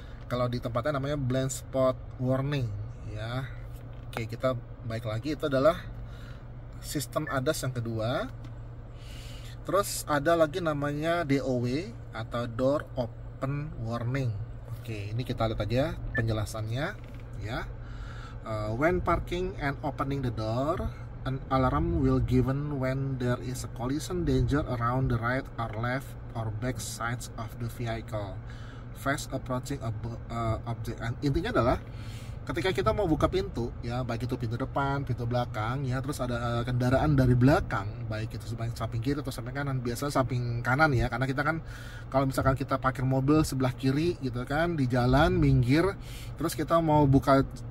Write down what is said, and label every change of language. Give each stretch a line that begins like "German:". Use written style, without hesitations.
Indonesian: Kalau di tempatnya namanya blind spot warning ya. Oke, kita baik lagi, itu adalah sistem ADAS yang kedua. Terus ada lagi namanya DOW atau door open warning. Oke, ini kita lihat aja penjelasannya ya.
English: When parking and opening the door, an alarm will given when there is a collision danger around the right or left or back sides of the vehicle fast approaching object.
Indonesian: Intinya adalah ketika kita mau buka pintu ya, baik itu pintu depan, pintu belakang ya, terus ada kendaraan dari belakang, baik itu samping kiri atau samping kanan, biasanya samping kanan ya, karena kita kan kalau misalkan kita parkir mobil sebelah kiri gitu kan di jalan minggir, terus kita mau buka